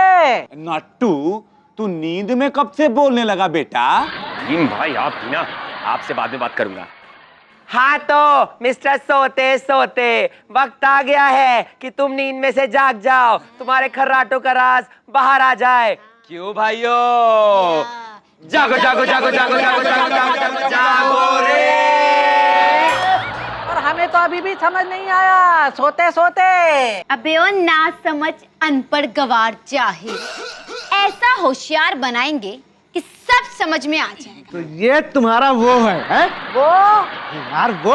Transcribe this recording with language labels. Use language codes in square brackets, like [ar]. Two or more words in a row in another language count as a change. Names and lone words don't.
[hi] नट्टू, तू नींद में कब से बोलने लगा बेटा? भीम भाई आप भी ना, आपसे बाद में बात करूंगा। हाँ तो मिस्टर सोते सोते, वक्त आ गया है कि तुम नींद में से जाग जाओ, तुम्हारे खर्राटों का राज बाहर आ जाए। क्यों भाइयों? जागो जागो जागो जागो जागो जागो जागो जागो रे। और हमें तो अभी भी समझ नहीं आया सोते सोते। अबे ओ ना समझ अनपढ़ गवार जाहिल, ऐसा होशियार बनाएंगे कि सब समझ में आ जाए। तो ये तुम्हारा वो है? वो यार वो